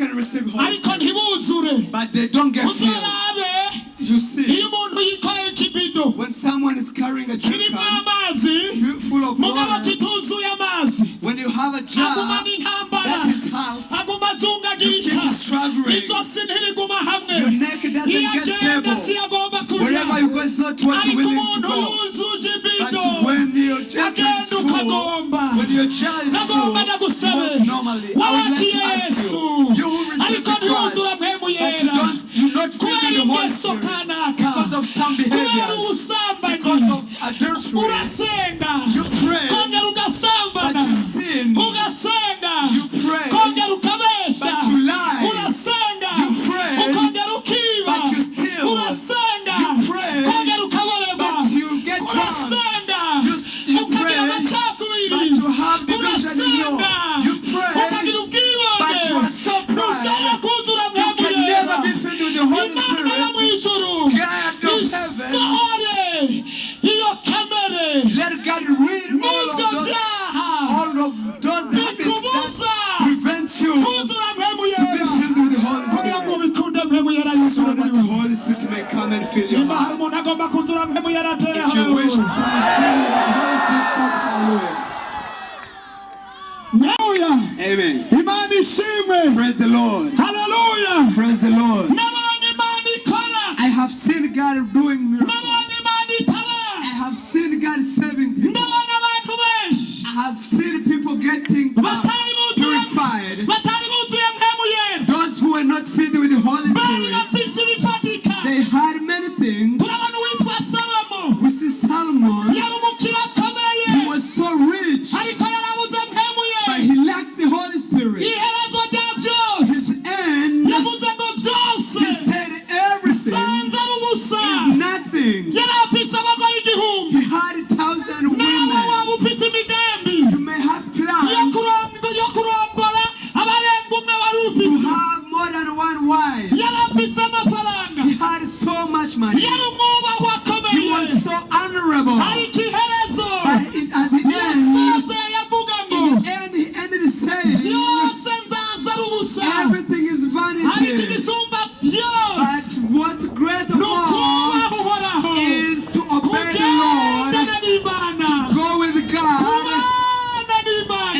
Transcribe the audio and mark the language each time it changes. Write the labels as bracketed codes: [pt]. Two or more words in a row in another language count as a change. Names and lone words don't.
[en] receive Holy [rn] ariko [en] Spirit, [rn] ntibuzure. [en] but they don't get filled. [rn] Uzarabe [en] You see, [rn] iyo umuntu yikoreye ikibido [en] when someone is carrying a [rn] kirimo [en] jerrycan [rn] amazi [en] full of [rn] mugabo [en] water, [rn] kituzuye amazi [en] when you have a jar [rn] aguma n'intambara [en] that is half, [rn] aguma [en] you [rn] azungagirika [en] keep struggling. [rn] izosi ntiriguma hamwe [en] Your neck doesn't [rn] iyo [en] get [rn] agenda [en] stable. [rn] siyagomba kuja [en] Wherever you go is not what you're [rn] ariko [en] willing to [rn] umuntu [en] go. [rn] yuzuje [en] But [rn] ibido [en] when your jar is [rn] agenda [en] full, [rn] ukagomba [en] when your jar is full, [rn] nagomba [en] you [rn] ndagusabe [en] walk normally. I would like [rn] wabaki [en] to ask [rn] yesu [en] you, you will receive [rn] ariko [en] the Christ, [rn] ntiwuzura mpemu [en] but [rn] yera [en] you're not filled [rn] kubera [en] with the Holy [rn] ingeso [en] Spirit [rn] kanaka [en] because of some [rn] kubera [en] behaviors, [rn] ubusambanyi [en] because of adultery. [rn] urasenga [en] You pray, [rn] kongera [en] but [rn] ugasambana [en] you sin. [rn] ugasenga [en] You pray, [rn] kongera ukabesha [en] but you lie. [rn] urasenga [en] You pray, [rn] ukongera ukiba [en] but you steal. [rn] urasenga [en] You pray, [rn] kongera ukaborerwa [en] but you get drunk. [rn] urasenga [en] You [rn] ukagira [en] pray, [rn] amacakubiri [en] but you have division in you. [rn] urasenga [en] You pray, [rn] ukagira ubwibone [en] but you are so [rn] ntushobora [en] proud. [rn] kuzura [en] You [rn] mpemu [en] can [rn] yera [en] never be filled with the Holy [rn] imana yo mu [en] Spirit. [rn] ijuru [en] God of heaven, [rn] isohore iyo kamere [en] let God rid [rn] n'ibyo byaha [en] all of those habits [rn] bikubuza [en] that prevent you [rn] kuzura mpemu [en] to be [rn] yera [en] filled with the Holy [rn] kugira ngo [en] Spirit, [rn] bikunde mpemu yera [en] so [rn] yuzure [en] that [rn] muri [en] the [rn] wowe. [en] Holy Spirit may come and fill your [rn] Niba hari [en] heart. [rn] umuntu agomba kuzura mpemu yera atere [en] If you wish to be [rn] haleluya [en] filled with the Holy Spirit, shout hallelujah. [rn] haleluya [en] Amen. [rn] imana ishimwe [en] Praise the Lord. [rn] haleluya [en] Praise the Lord. [rn] nabonye imana ikora [en] I have seen God doing miracles. [rn] nabonye imana itara [en] I have seen God saving people. [rn] ndabona abantu benshi [en] I have seen people getting [rn] batari buzuye [en] purified. [rn] batari buzuye mpemu yera [en] Those who were not filled with the Holy [rn] bari [en] Spirit, [rn] bafise ibifatika [en] they had many things. [rn] turabona uwitwa salomo [en] We see Solomon, [rn] yari umukire akomeye [en] he was so rich, [rn] ariko yarabuze mpemu [en] but [rn] yera [en] he lacked the Holy Spirit. [rn] iherezo rya byose [en] His end, [rn] yavuze ngo byose [en] he said everything [rn] sanze ari ubusa [en] is nothing. [rn] yari afise abagore igihumbi [en] He had 1,000 [rn] nawe [en] women. [rn] waba ufise imigambi [en] You may have [rn] yo [en] plans [rn] kurongora abarenga umwe wari [en] to [rn] ufise [en] have more than one wife. [rn] yari afise amafaranga [en] He had so much money. [rn] yari umwubahwa [en] He [rn] akomeye [en] was so honorable. [rn] ariko iherezo [en] But at the end, [rn] yasoze yavuga ngo [en] in the end, he ended saying, [rn] byose nzaza ari ubusa [en] everything is [rn] ariko [en] vanity. [rn] igisumba [en] But [rn] byose [en] what's great of [rn] ni [en] all [rn] ukubaha uhoraho [en] is to obey the Lord, [rn] kugendana n'imana [en] go with God, [rn] kubana n'imana